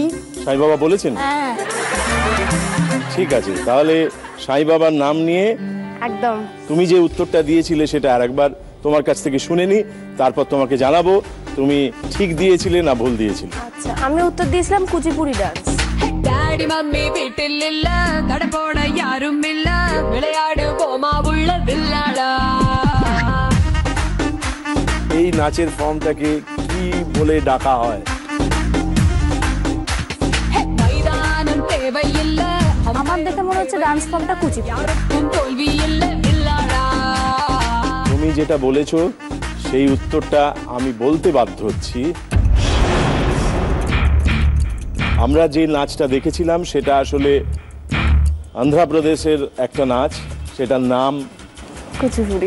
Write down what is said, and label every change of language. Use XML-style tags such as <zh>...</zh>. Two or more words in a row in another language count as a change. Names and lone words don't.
<bn>সাই বাবা বলেছেন? হ্যাঁ ঠিক আছে, তাহলে সাই বাবার নাম নিয়ে একদম তুমি যে উত্তরটা দিয়েছিলে সেটা আরেকবার তোমার কাছ থেকে শুনে নি, তারপর তোমাকে জানাবো তুমি ঠিক দিয়েছিলে না ভুল দিয়েছিলে। আচ্ছা, আমি উত্তর দিয়েছিলাম কুচিপুড়ি ডান্স।</bn> <ta>டாடி மம்மி வீட்டில் இல்ல, தட போட யாரும் இல்ல, விளையாடு போமா உள்ள வில்லாடா।</ta> <bn>এই নাচের ফর্মটাকে কি বলে ডাকা হয়?</bn> <ta>மைதானம் தேவையில்ல,</ta> <bn>আমার দেখে মনে হচ্ছে ডান্স ফর্মটা কুচিপুড়ি।</bn> <ta>யாருக்கும் தோல்வி இல்ல வில்லாடா।</ta> <bn>তুমি যেটা বলেছো সেই উত্তরটা আমি বলতে বাধ্য হচ্ছি। আমরা যে নাচটা দেখেছিলাম সেটা আসলে অন্ধ্রপ্রদেশের একটা নাচ, সেটার নাম কুচিপুড়ি।</bn>